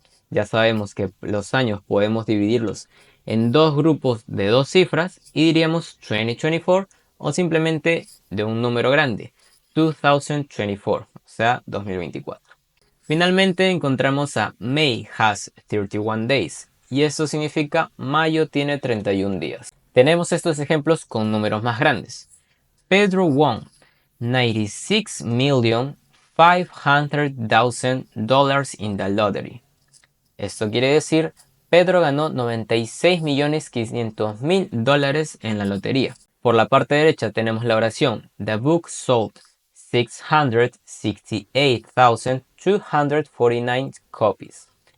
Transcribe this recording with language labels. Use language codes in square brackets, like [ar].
[es] Ya sabemos que los años podemos dividirlos en dos grupos de dos cifras y diríamos 2024 o simplemente de un número grande, 2024, o sea 2024. Finalmente encontramos a [en] May has 31 days [es] y eso significa mayo tiene 31 días. Tenemos estos ejemplos con números más grandes. [en] Pedro won $96,500,000 in the lottery. [es] Esto quiere decir Pedro ganó $96,500,000 en la lotería. Por la parte derecha tenemos la oración [en] The book sold 668,249 copies.